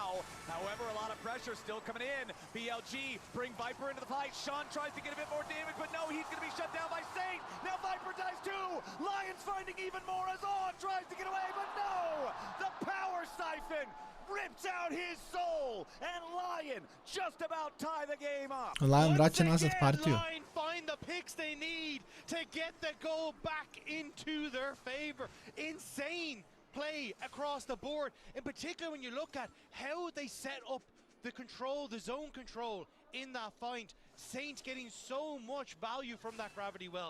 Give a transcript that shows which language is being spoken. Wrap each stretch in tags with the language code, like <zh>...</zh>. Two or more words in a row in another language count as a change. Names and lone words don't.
<en>However, a lot of pressure still coming in. BLG bring Viper into the fight. Shun tries to get a bit more damage, but no, he's going to be shut down by Saint. Now Viper dies too. LYON's finding even more as On tries to get away, but no! The power siphon rips out his soul, and LYON just about tie the game up.</en> <sr>LYON vraća nazad partiju.</sr> <en>LYON find the picks they need to get the goal back into their favor. Insane play across the board, in particular when you look at how they set up the control, the zone control in that fight. Saint getting so much value from that gravity well.</en>